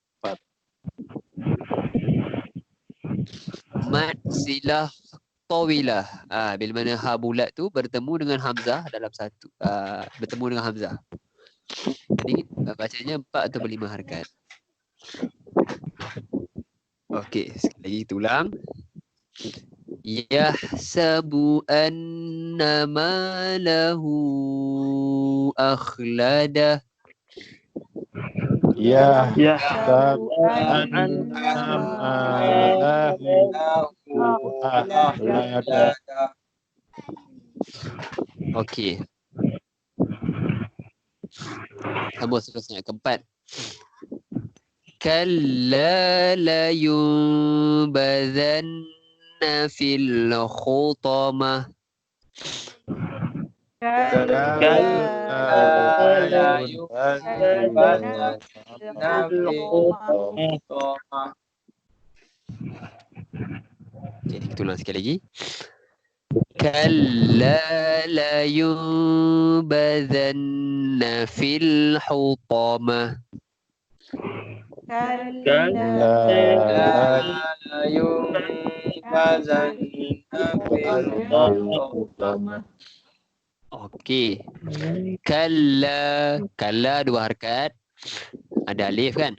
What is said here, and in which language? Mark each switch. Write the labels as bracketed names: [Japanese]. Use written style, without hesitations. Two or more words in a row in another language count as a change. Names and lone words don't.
[Arabic] مد صلة طويلة. [Malay] Bila mana ha bulat tu bertemu dengan hamzah dalam satu. Bertemu dengan hamzah. Jadi bacanya 4 ataupun 5 harakat. Okey, sekali lagi kita ulang. [Arabic] يحسب أن ماله أخلده. Ya Ya سب ماله أخلده. [Malay] Okey. Sambung seterusnya keempat. [Arabic] كلا لينبذن في الحطمة. [Malay] Okey, kita ulang sekali lagi. [Arabic] كلا لينبذن في الحطمة. [Malay] Okey. Kalla dua harakat. Ada alif kan?